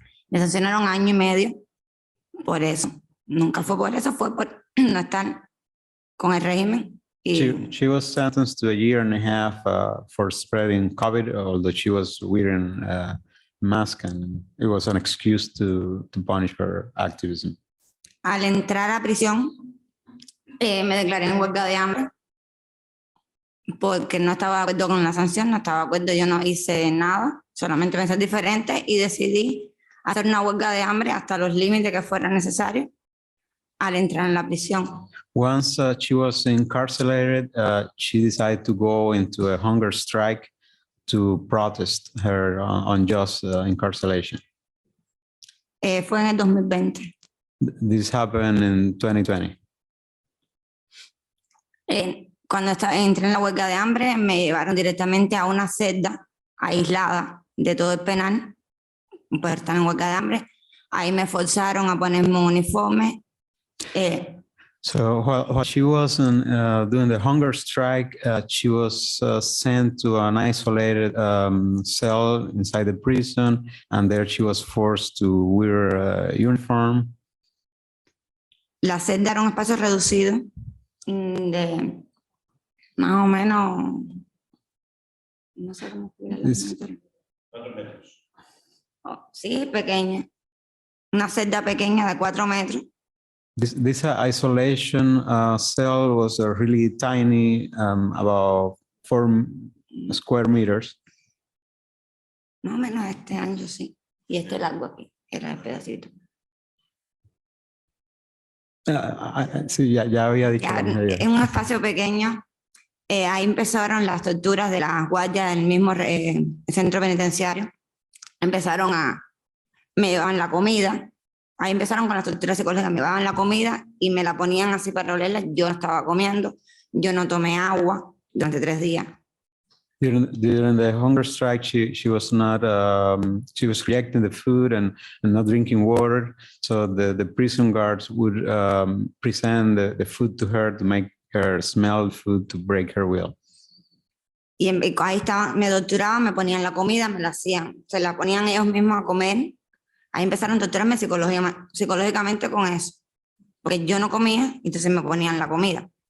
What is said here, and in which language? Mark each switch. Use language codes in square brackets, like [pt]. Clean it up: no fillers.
[es] Me sancionaron 1 año y medio por eso. Nunca fue por eso, fue por no estar con el régimen. [en] She was sentenced to 1.5 years for spreading COVID, although she was wearing a mask, and it was an excuse to punish her activism. [es] Al entrar a prisión, me declaré en huelga de hambre porque no estaba de acuerdo con la sanción, no estaba de acuerdo, yo no hice nada, solamente pensé diferente y decidí hacer una huelga de hambre hasta los límites que fuera necesario al entrar en la prisión. [en] Once she was incarcerated, she decided to go into a hunger strike to protest her unjust incarceration. [es] Fue en el 2020. [en] This happened in 2020. [es] Cuando entré en la huelga de hambre, me llevaron directamente a una celda aislada de todo el penal, por estar en huelga de hambre. Ahí me forzaron a ponerme un uniforme. So while she was doing the hunger strike, she was sent to an isolated cell inside the prison, and there she was forced to wear a uniform. La celda era un espacio reducido de más o menos, no sé cómo explicarlo. 4 metros. Sí, pequeña. Una celda pequeña de 4 metros. [en] This isolation cell was really tiny, about 4 square meters. [es] Más o menos este ancho, sí. Y este largo aquí, era el pedacito. Sí, ya había dicho. En un espacio pequeño, ahí empezaron las torturas de las guardias del mismo centro penitenciario. Me llevaban la comida. Ahí empezaron con las torturas psicológicas, me llevaban la comida y me la ponían así para olerla. Yo no estaba comiendo, yo no tomé agua durante 3 días. [en] During the hunger strike, she was not, she was rejecting the food and not drinking water. So the prison guards would present the food to her to make her smell food to break her will. [es] Y ahí estaban, me torturaban, me ponían la comida, me la hacían, se la ponían ellos mismos a comer. Ahí empezaron a torturarme psicológicamente con eso, porque yo no comía, entonces me ponían la comida.